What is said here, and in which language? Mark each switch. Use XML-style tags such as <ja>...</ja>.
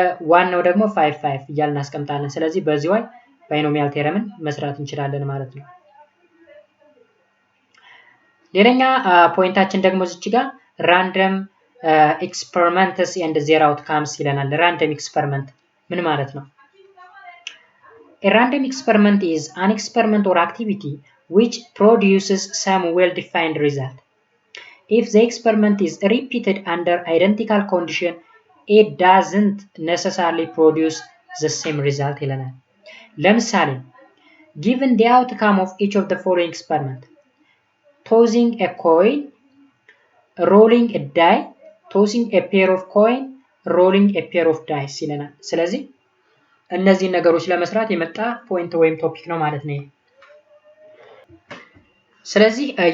<am>ዋናው ደግሞ 5 5 እያልን እናስቀምጣለን። ስለዚህ በዚህ way ባይኖሚያል ቴረምን መስራት እንችላለን ማለት ነው። ሌላኛ ፖይንታችን ደግሞ እዚች ጋር ራንደም ኤክስፐሪመንትስ ኤንድ ዜር አውትካምስ ይለናል። ራንደም ኤክስፐሪመንት ምን ማለት ነው?</am> <en>A random experiment is an experiment or activity which produces some well-defined result. If the experiment is repeated under identical condition, it doesn't necessarily produce the same result</en> <am>ይለናል። ለምሳሌ</am> <en>given the outcome of each of the following experiment, tossing a coin, rolling a die, tossing a pair of coin, rolling a pair of dice</en> <am>ይለናል። ስለዚህ እነዚህ ነገሮች ለመስራት የመጣ ፖይንት ወይም ቶፒክ ነው ማለት ነው። ስለዚህ</am>